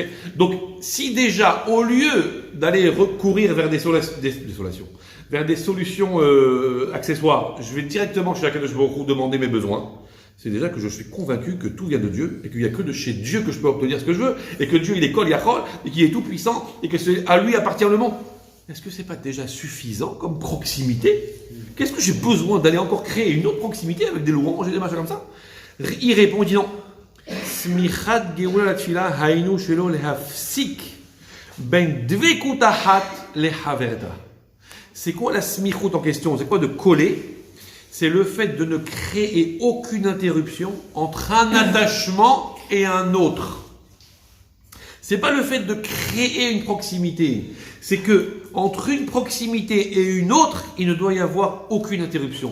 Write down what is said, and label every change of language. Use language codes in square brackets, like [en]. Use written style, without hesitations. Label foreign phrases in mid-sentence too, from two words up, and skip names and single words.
[fr] Donc si déjà, au lieu d'aller recourir vers des solutions accessoires, je vais directement chez Akadosh Baruch Hu demander mes besoins, c'est déjà que je suis convaincu que tout vient de Dieu et qu'il n'y a que de chez Dieu que je peux obtenir ce que je veux et que Dieu il est [he] כל יכול [fr] et qu'il est tout puissant et que c'est à lui appartient le monde. Est-ce que c'est pas déjà suffisant comme proximité? Qu'est-ce que j'ai besoin d'aller encore créer une autre proximité avec des louanges et des machins comme ça? Il répond, il dit non. [he] סמיכת גאולה לתפלה היינו שלא להפסיק בין דבקות אחת לחברתה. [fr] C'est quoi la smichut en question? C'est quoi de coller? C'est le fait de ne créer aucune interruption entre un attachement et un autre. C'est pas le fait de créer une proximité. C'est que entre une proximité et une autre, il ne doit y avoir aucune interruption.